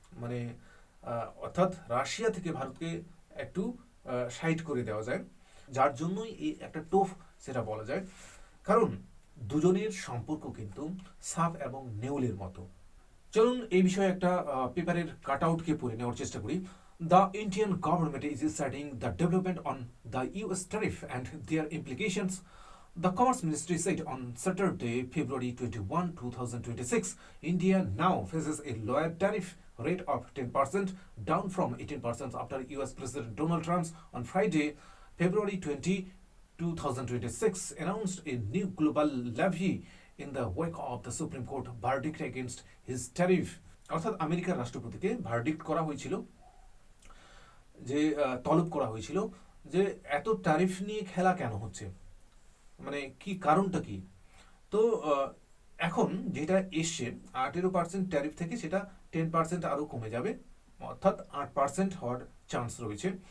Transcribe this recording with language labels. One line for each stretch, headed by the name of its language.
Bangla: মানে অর্থাৎ রাশিয়া থেকে ভারতকে একটু সাইড করে দেওয়া যায়, যার জন্যই এই একটা টোফ সেটা বলা যায়। কারণ দুজনের সম্পর্ক কিন্তু সাপ এবং নেউলের মতো। চলুন এই বিষয়ে একটা পেপারের কাট আউটকে পড়ে নেওয়ার চেষ্টা করি।
English: The Indian government is studying the development on the US tariff and their implications. The Commerce Ministry said on Saturday, February 21, 2026, India now faces a lower tariff rate of 10%, down from 18% after US President Donald Trump on Friday, February 20, 2026, announced a new global levy in the wake of the Supreme Court verdict against his tariff.
Bangla: অর্থাৎ আমেরিকার রাষ্ট্রপতিকে verdict করা হয়েছিল, যে তলব করা হয়েছিল যে এত ট্যারিফ নিয়ে খেলা কেন হচ্ছে, মানে কি কারণটা কি। তো এখন যেটা এসছে 18% ট্যারিফ থেকে সেটা 10% আরও কমে যাবে, অর্থাৎ 8% হওয়ার চান্স রয়েছে।